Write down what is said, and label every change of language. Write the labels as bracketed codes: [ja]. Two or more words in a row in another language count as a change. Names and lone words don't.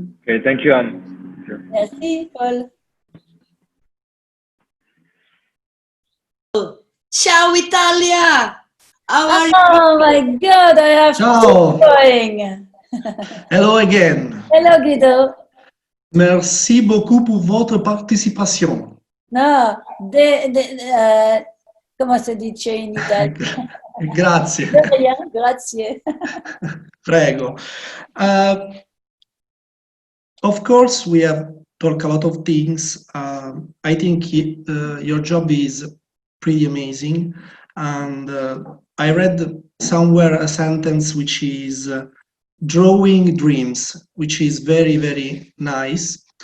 [en] Okay, thank you, Anne. [fr] Merci, Paul. [it] Ciao, Italia! [en] How are you? Oh my God, I have [it] Ciao. [en] going. Hello again. Hello, Guido. [fr] Merci beaucoup pour votre participation. [it] No, come si dice in Italia? Grazie. Grazie. Prego. [en] Of course, we have talked a lot of things. I think your job is pretty amazing. And I read somewhere a sentence which is drawing dreams, which is very, very nice.